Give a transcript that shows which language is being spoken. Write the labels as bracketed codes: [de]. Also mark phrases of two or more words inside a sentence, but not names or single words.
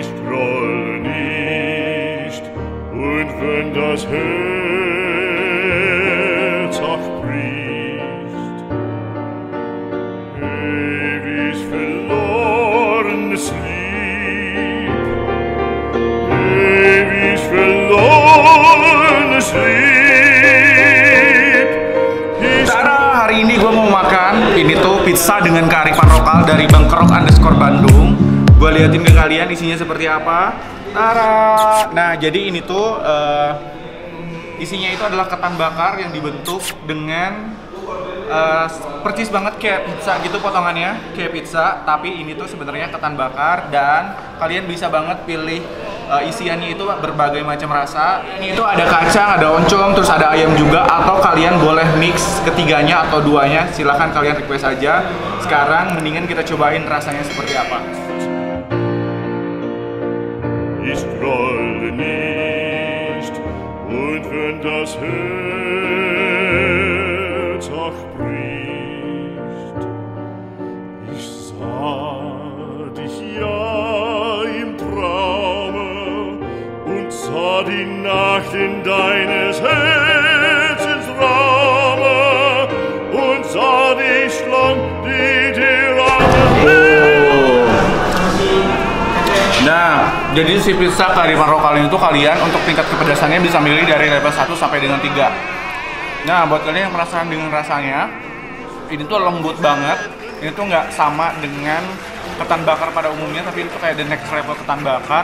[de] groll nicht, und wenn das Herz auch bricht, ewig verlorenes Lieb, ewig verlorenes Lieb. [id] Tara, hari ini gue mau makan ini tuh pizza dengan kearifan lokal dari Bangkerok_Bandung. Gue liatin ke kalian isinya seperti apa. Tara. Nah, jadi ini tuh isinya itu adalah ketan bakar yang dibentuk dengan percis banget kayak pizza gitu potongannya, kayak pizza, tapi ini tuh sebenarnya ketan bakar dan kalian bisa banget pilih isiannya itu berbagai macam rasa. Ini itu ada kacang, ada oncom, terus ada ayam juga, atau kalian boleh mix ketiganya atau duanya, silahkan kalian request aja. Sekarang mendingan kita cobain rasanya seperti apa. [de] Ich grolle nicht, und wenn das Herz auch bricht, ich sah dich ja im Traume und sah die Nacht in deines Herzens Raume und sah dich lang, die dir [id] Nah, jadi si pizza kearifan lokal ini tuh kalian untuk tingkat kepedasannya bisa milih dari level 1 sampai dengan 3. Nah, buat kalian yang penasaran dengan rasanya, ini tuh lembut banget. Ini tuh nggak sama dengan ketan bakar pada umumnya, tapi itu kayak [en] the next level [id] ketan bakar.